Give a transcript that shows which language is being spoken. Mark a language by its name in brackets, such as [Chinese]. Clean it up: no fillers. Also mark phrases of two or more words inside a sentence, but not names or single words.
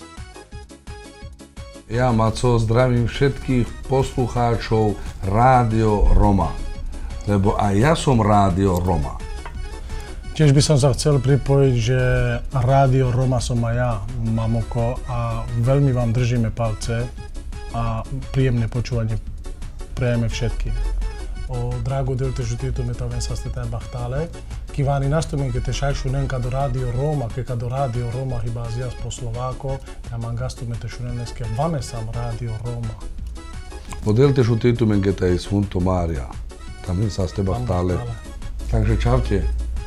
[Slovak] Ja, Maco, zdravím všetkých poslucháčov Rádio Roma, lebo aj ja som Rádio Roma. Tiež by som sa chcel pripojiť, že Rádio Roma som aj ja, Mamoko, a veľmi vám držíme palce a príjemné počúvanie prejeme všetkým. [Romany] O drago delite žutito metaven sa ste taj bahtale, kivani nastomin ke te šajšu nenka do Rádio Roma, ke do Rádio Roma hiba azijas po Slováko, ja man gastu me te šuneneske vame sam Rádio Roma. O delite žutito men ke taj Sfunto Mária, tam sa ste bahtale. [Slovak] Takže čaute.